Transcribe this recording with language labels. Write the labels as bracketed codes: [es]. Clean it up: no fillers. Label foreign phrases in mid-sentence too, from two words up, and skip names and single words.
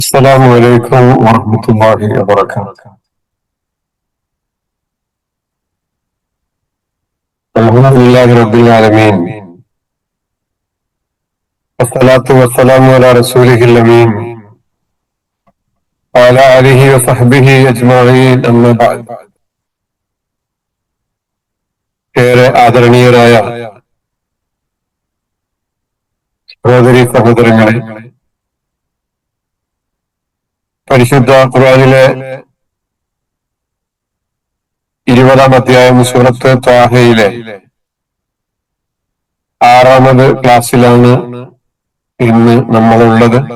[ar] السلام عليكم ورحمة الله وبركاته. الحمد لله رب العالمين، والصلاة والسلام على رسوله الأمين وعلى آله وصحبه أجمعين. أما بعد. [ml] ഏറെ ആദരണീയരായ സഹോദരീ സഹോദരങ്ങളെ, പരിശുദ്ധ ഖുർആനിലെ 20-ാം അധ്യായം സൂറത്ത് ത്വാഹയിലെ 6-ാമത് ക്ലാസ്സിലാണ് ഇന്ന് നമ്മളുള്ളത്.